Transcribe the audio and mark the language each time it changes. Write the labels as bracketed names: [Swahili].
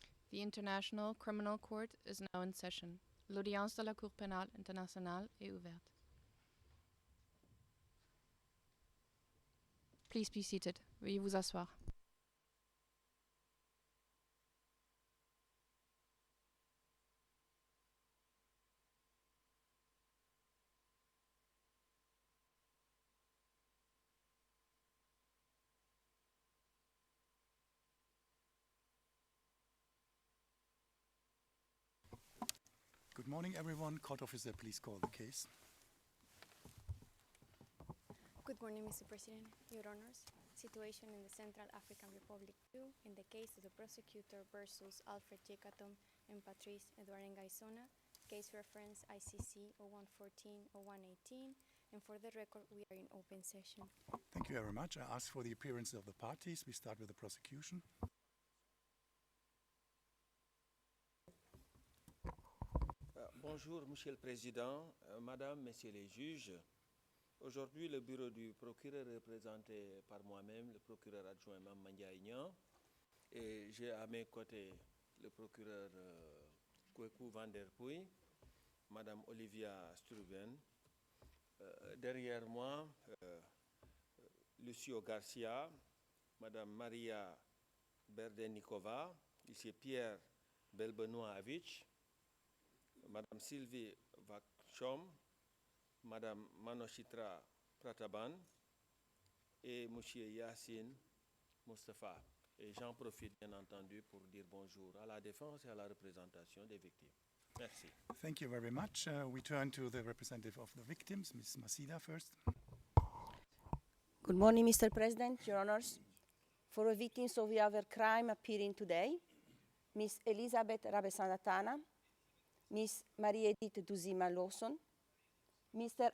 [English] The International Criminal Court is now in session. [French] L'audience de la Cour pénale internationale est ouverte. [English] Please be seated. [French] Veuillez vous asseoir. [English] Good morning, everyone. Court officer, please call the case. Good morning, Mr. President, Your Honors. Situation in the Central African Republic 2 in the case of the prosecutor versus Alfred Yekatom and Patrice Edouard Ngaissona, case reference ICC 0114-0118, and for the record, we are in open session. Thank you very much. I ask for the appearance of the parties. We start with the prosecution. [French] Bonjour, Monsieur le Président, Madame, Messieurs les juges. Aujourd'hui, le bureau du procureur est représenté par moi-même, le procureur adjoint Mammandia Ignan, et j'ai à mes côtés le procureur Kweku Van der Puy, Madame Olivia Struven. Derrière moi, Lucio Garcia, Madame Maria Berdenikova, ici Pierre Belbenoit-Avich, Madame Sylvie Vakchom, Madame Manochitra Prataban et Monsieur Yassine Mustafa. Et j'en profite bien entendu pour dire bonjour à la défense et à la représentation des victimes. Merci. [English] Thank you very much. We turn to the representative of the victims, Ms. Masida first. Good morning, Mr. President, Your Honors. For the victims of the other crime appearing today, Ms. Elizabeth Rabesanatana, Ms. Marie-Edith Duzima Lawson, Mr.